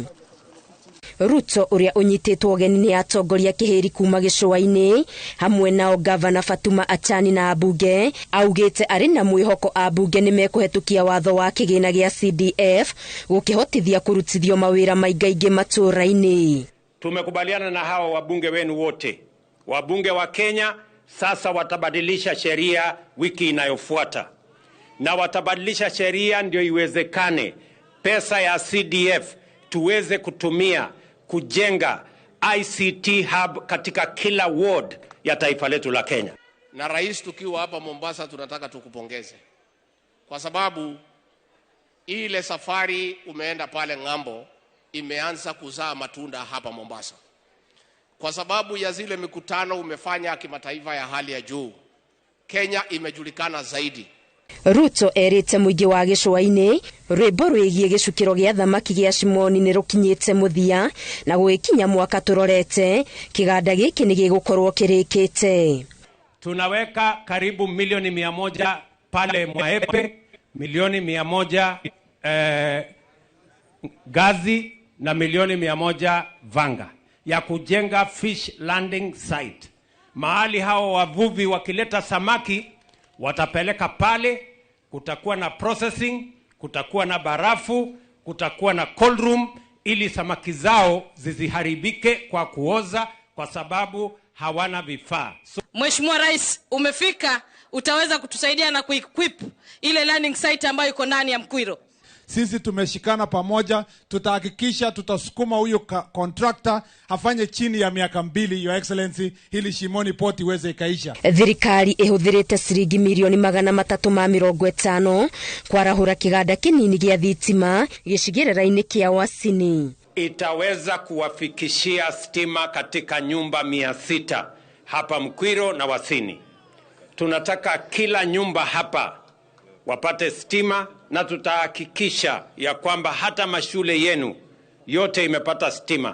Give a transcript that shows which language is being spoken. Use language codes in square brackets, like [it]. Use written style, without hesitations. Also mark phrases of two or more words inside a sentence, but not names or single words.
[ki] Ruto uria unyititwo geni ni atongoria kihiri kuma gicua-ini hamwe nao Gavana Fatuma Achani na abunge augite ari na mwihoko abunge ni mekuhetukia watho wa kigina gia CDF gukihotithia kurutithio mawira maingaingi matura-ini. [sw] Tumekubaliana na hawa wabunge wenu wote. Wabunge wa Kenya sasa watabadilisha sheria wiki inayofuata. Na watabadilisha sheria ndio iwezekane pesa ya CDF tuweze kutumia kujenga [en] ICT hub [sw] katika kila ward ya taifa letu la Kenya. Na rais, tukiwa hapa Mombasa tunataka tukupongeze. Kwa sababu ile safari umeenda pale ng'ambo imeanza kuzaa matunda hapa Mombasa. Kwa sababu ya zile mikutano umefanya kimataifa ya hali ya juu, Kenya imejulikana zaidi. [ki] Ruto erite muingi wa gicua-ini rwimbo rwigie gicukiro gia thamaki gia Shimoni ni rukinyite muthia na gwikinya mwaka turorete kiganda giki ni gigukorwo kirikite. [sw] Tunaweka karibu milioni 100 pale Mwaepe, milioni 100 Gazi na milioni 100 Vanga ya kujenga [en] fish landing site. [sw] Mahali hao wavuvi wakileta samaki watapeleka pale, kutakuwa na processing, kutakuwa na barafu, kutakuwa na [en] cold room [sw] ili samaki zao zisiharibike kwa kuoza kwa sababu hawana vifaa. Mheshimiwa Rais, umefika, utaweza kutusaidia na kuequip ile [en] landing site [sw] ambayo iko ndani ya Mkwiro. Sisi tumeshikana pamoja, tutahakikisha tutasukuma huyo contractor afanye chini ya miaka 2, [en] Your Excellency, [sw] ili Shimoni Port iweze ikaisha. [ki] Thirikari ihuthirite ciringi milioni 350 kwarahura kiganda kinini gia thitima gicigirira-ini kia Wasini. [sw] Itaweza kuwafikishia stima katika nyumba 600 hapa Mkwiro na Wasini. Tunataka kila nyumba hapa wapate stima, na tutahakikisha ya kwamba hata mashule yenu yote imepata stima.